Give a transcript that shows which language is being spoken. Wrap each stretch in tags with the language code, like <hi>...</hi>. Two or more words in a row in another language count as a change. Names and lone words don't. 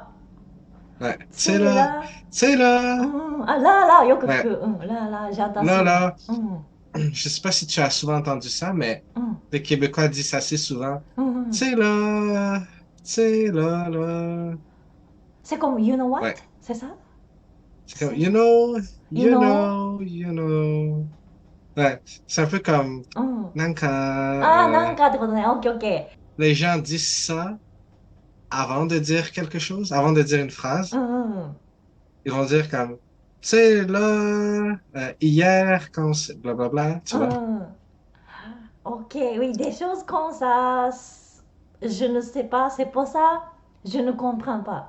<fr>Ouais. C'est là. C'est là. Là, yo Ouais. là, j'entends Là. ça. Je sais pas si tu as souvent entendu ça, mais les Québécois disent ça assez souvent. C'est là. C'est là. C'est comme</fr> <en>you know what?</en> <fr>Ouais. C'est ça? C'est comme</fr> <en>you know.</en> <fr>Ouais. C'est un peu comme nanka.</fr> <ja>なんかってことね。オッケーオッケ</ja> <fr>Les gens disent ça avant de dire quelque chose, avant de dire une phrase.</fr> <ja>ー。</ja> <fr>Ils vont dire comme, tu sais, là, hier, quand c'est blablabla, tu vois. Ok, oui, des choses comme ça, je ne sais pas, c'est pour ça, je ne comprends pas.</fr>